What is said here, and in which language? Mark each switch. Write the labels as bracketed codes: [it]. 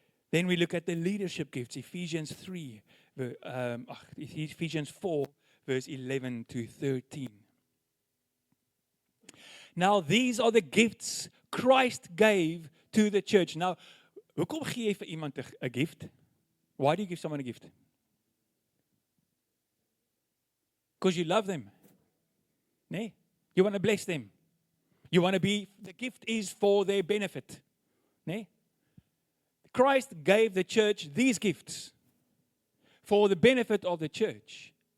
[en] Then we look at the leadership gifts, Ephesians 4, verse 11 to 13. Now these are the gifts Christ gave to the church. [af] Now, hoekom gee jy vir iemand 'n gift? [en] Why do you give someone a gift? Because you love them. Nee, you want to bless them. You want to be, the gift is for their benefit. Nee? Christ gave the church these gifts for the benefit of the church.